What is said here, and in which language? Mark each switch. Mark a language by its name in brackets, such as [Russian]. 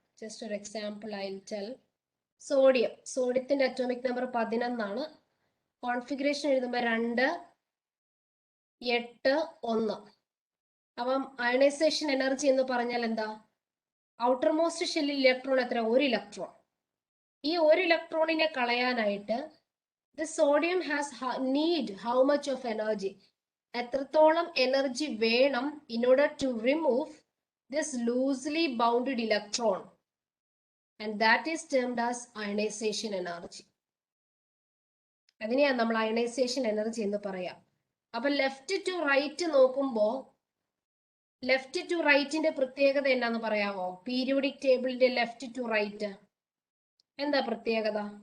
[Malayalam] Just ഒരു example [English] I will tell. [Malayalam] സോഡിയത്തിന്റെ atomic number 11 configuration എഴുതുമ്പോൾ 2 8 1. അപ്പം അയണൈസേഷൻ എനർജി എന്ന് പറഞ്ഞാൽ എന്താ? ഔട്ടർമോസ്റ്റ് ഷെല്ലിൽ ഇലക്ട്രോൺ എത്ര? 1 ഇലക്ട്രോൺ. ഈ 1 ഇലക്ട്രോണിനെ കളയാനായിട്ട് [English] the sodium has need how much of energy? [Malayalam] എത്രത്തോളം എനർജി വേണം [English] in order to remove this loosely bounded electron, and that is termed as ionization energy. [Malayalam] അതിനെയാണ് നമ്മൾ അയണൈസേഷൻ എനർജി എന്ന് പറയാം. അപ്പൊ ലെഫ്റ്റ് ടു റൈറ്റ് നോക്കുമ്പോ ലെഫ്റ്റ് ടു റൈറ്റിന്റെ പ്രത്യേകത എന്നാന്ന് പറയാമോ? പീരിയോഡിക് ടേബിളിന്റെ ലെഫ്റ്റ് ടു റൈറ്റ് എന്താ പ്രത്യേകത?